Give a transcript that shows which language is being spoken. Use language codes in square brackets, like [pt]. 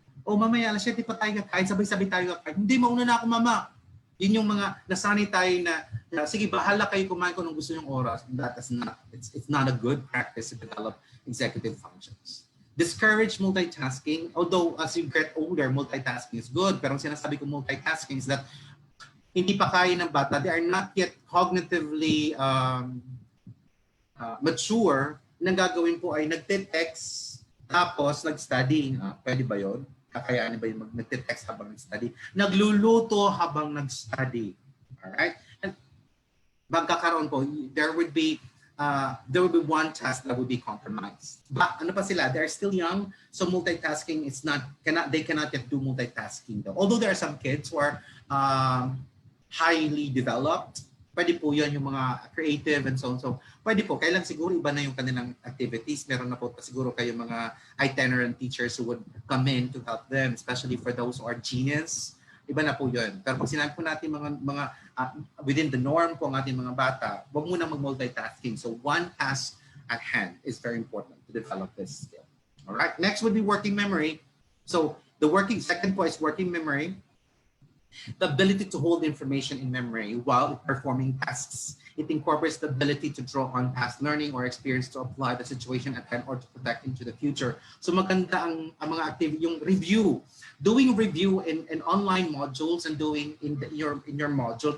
[tl] O mamaya alas 7 pa tayo kakain, sabay-sabay tayo kakain. Hindi, mauna na ako mama. Yun yung mga nasanay tayo na sige, bahala kayo kumain ko nung gusto yung oras. [en] That is not, it's not a good practice to develop executive functions. Discourage multitasking. Although as you get older, multitasking is good. [tl] Pero ang sinasabi ko [en] multitasking is that [tl] hindi pa kaya ng bata. [en] They are not yet cognitively mature. [tl] Nang gagawin po ay nagte-text tapos nag-study. Pwede ba yun? Kakayanin ba yung nagte-text habang nag-study? Nagluluto habang nag-study. Alright? And magkakaroon po, [en] there would be one task that would be compromised. But ano pa sila? They're still young, so multitasking is they cannot yet do multitasking though. Although there are some kids who are highly developed, [tl] pwede po yun yung mga creative [en] and so on. [tl] So, pwede po. Kailan siguro iba na yung kanilang activities. Meron na po siguro kayo mga itinerant teachers [en] who would come in to help them, especially for those who are genius. [tl] Iba na po yun. Pero pag sinabi po natin mga within the norm po ang ating mga bata, huwag muna mag-multitasking. [en] So, one task at hand is very important to develop this skill. All right. Next would be working memory. So, second point is working memory. The ability to hold information in memory while performing tasks. It incorporates the ability to draw on past learning or experience to apply the situation at hand or to protect into the future. [tl] So maganda ang mga activity, yung review. [en] Doing review in online modules and doing in your module.